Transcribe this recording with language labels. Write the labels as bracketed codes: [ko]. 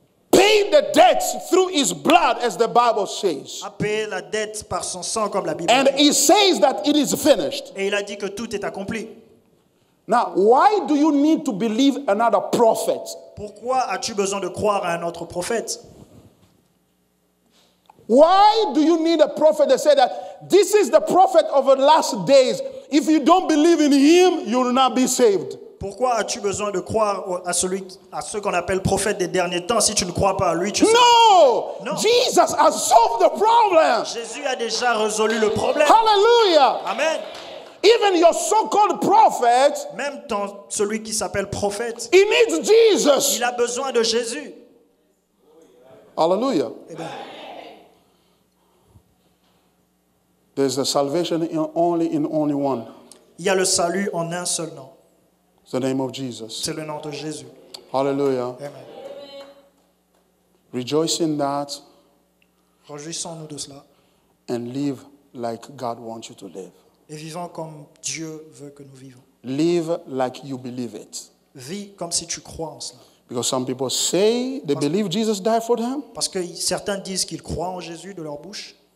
[en] paid the debts through his blood, as the Bible says, [fr] a payé la dette par son sang comme la Bible [en] and [fr] dit, [en] he says that it is finished, [fr] et il a dit que tout est accompli, [en] now why do you need to believe another prophet? [fr] pourquoi as-tu besoin de croire à un autre prophète? [en] Why do you need a prophet that said that this is the prophet of the last days? If you don't believe in him, you will not be saved. [fr] Pourquoi as-tu besoin de croire à ceux qu'on appelle prophètes des derniers temps? Si tu ne crois pas à lui, tu sais. [en] No! No. Jesus has solved the problem. [fr] Jésus a déjà résolu le problème. Hallelujah. Amen. [en] Even your so-called prophet, [fr] Même celui qui s'appelle prophète, [en] he needs Jesus. [fr] il a besoin de Jésus. Hallelujah. Eh bien, [en] There's a salvation in only one. [fr] il y a le salut en un seul nom. [en] It's the name of Jesus. [fr] C'est le nom de Jésus. Hallelujah. Amen. [en] Rejoice in that [fr] Réjouissons-nous de cela [en] and live like God wants you to live. [fr] et vivons comme Dieu veut que nous vivons. [en] Live like you believe it. [fr] Vis comme si tu crois en cela. [en] Because some people say they believe Jesus died for them, [fr] Parce que certains disent qu'ils croient en Jésus de leur bouche,